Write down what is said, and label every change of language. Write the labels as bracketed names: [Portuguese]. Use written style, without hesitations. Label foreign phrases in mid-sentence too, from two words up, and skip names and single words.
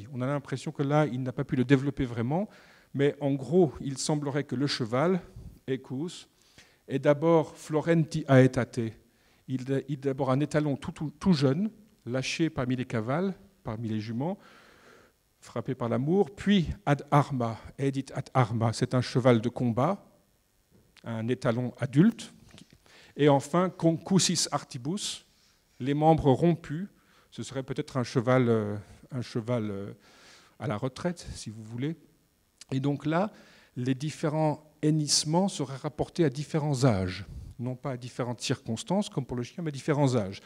[French] On a l'impression que là, il n'a pas pu le développer vraiment, mais en gros, il semblerait que le cheval, Equus, est d'abord [Latin] florenti aetate. [French] Il est d'abord un étalon tout jeune, lâché parmi les cavales, parmi les juments, frappé par l'amour, puis [Latin] ad arma, edit ad arma, [French] c'est un cheval de combat, un étalon adulte, et enfin [Latin] concussis artibus, [French] les membres rompus, ce serait peut-être un cheval à la retraite, si vous voulez. Et donc là, les différents hennissements seraient rapportés à différents âges, non pas à différentes circonstances, comme pour le chien, mais à différents âges.